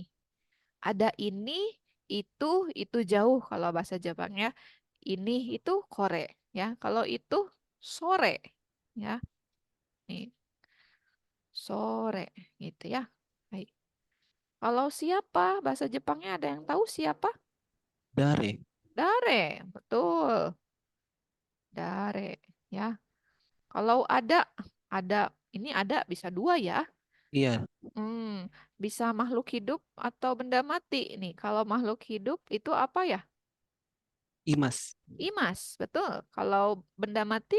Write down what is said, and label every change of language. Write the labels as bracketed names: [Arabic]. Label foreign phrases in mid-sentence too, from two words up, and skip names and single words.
[Indonesian] Ada ini, itu jauh kalau bahasa Jepangnya. Ini itu kore ya. Kalau itu sore ya. Nih, sore gitu ya. Baik. Kalau siapa bahasa Jepangnya ada yang tahu siapa? Dare. Dare, betul. Dare ya. Kalau ada ini ada bisa dua ya. Iya. Bisa makhluk hidup atau benda mati nih. Kalau makhluk hidup itu apa ya? Imas. Imas, betul. Kalau benda mati,